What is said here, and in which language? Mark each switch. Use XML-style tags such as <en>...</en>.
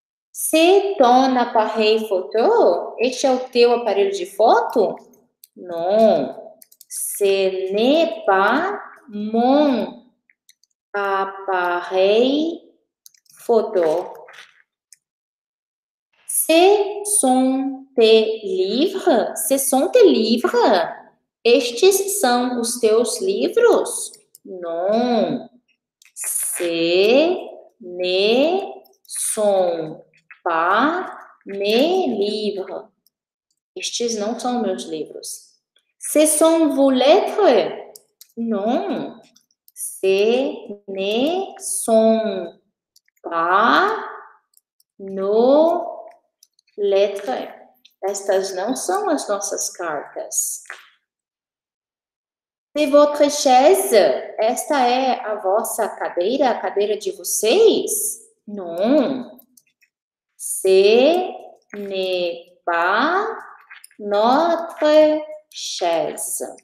<fr>C'est ton appareil photo?</fr> <pt>Este é o teu aparelho de foto?</pt> <fr>Non. Ce n'est pas mon appareil photo. Ce sont tes livres? Ce sont tes livres?</fr> <pt>Estes são os teus livros?</pt> <fr>Non. Ce ne sont pas mes livres.</fr> <pt>Estes não são meus livros.</pt> <fr>Ce sont vos lettres? Non. Ce ne sont pas nos lettres.</fr> <pt>Estas não são as nossas cartas.</pt> <fr>C'est votre chaise?</fr> <pt>Esta é a vossa cadeira, a cadeira de vocês?</pt> <fr>Non. Ce n'est pas notre chaise.</fr>